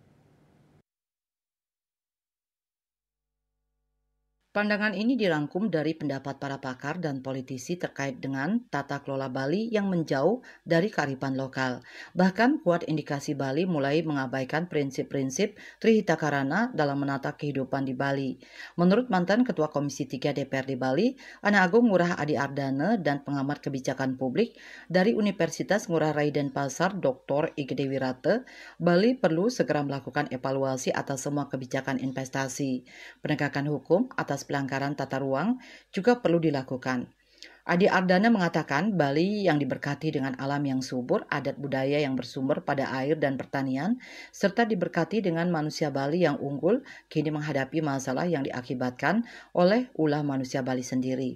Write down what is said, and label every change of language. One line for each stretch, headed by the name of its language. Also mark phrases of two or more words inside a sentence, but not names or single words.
Indonesian: Pandangan ini dirangkum dari pendapat para pakar dan politisi terkait dengan tata kelola Bali yang menjauh dari kearifan lokal. Bahkan kuat indikasi Bali mulai mengabaikan prinsip-prinsip Trihita Karana dalam menata kehidupan di Bali. Menurut mantan Ketua Komisi 3 DPRD Bali, Ana Agung Ngurah Adi Ardana dan pengamat kebijakan publik dari Universitas Ngurah Rai Denpasar Dr. Igede Wirate, Bali perlu segera melakukan evaluasi atas semua kebijakan investasi. Penegakan hukum atas pelanggaran tata ruang juga perlu dilakukan. Adi Ardana mengatakan Bali yang diberkati dengan alam yang subur, adat budaya yang bersumber pada air dan pertanian, serta diberkati dengan manusia Bali yang unggul, kini menghadapi masalah yang diakibatkan oleh ulah manusia Bali sendiri.